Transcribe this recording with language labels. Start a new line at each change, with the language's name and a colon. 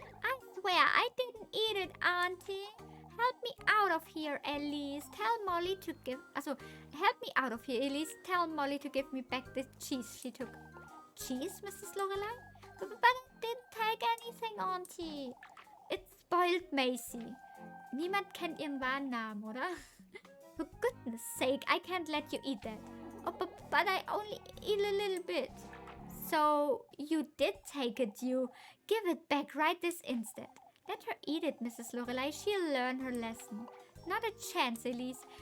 English: I swear I didn't eat it, Auntie. Help me out of here, Elise. Tell Molly to give... Also, help me out of here, Elise. Tell Molly to give me back the cheese she took. Cheese, Mrs. Lorelei? But I didn't take anything, Auntie. It's spoiled Macy.
German: Niemand kennt ihren wahren Namen, oder?
English: For goodness sake, I can't let you eat that. Oh, but I only eat a little bit. So, you did take it, you. Give it back right this instant. Let her eat it, Mrs. Lorelei. She'll learn her lesson. Not a chance, Elise.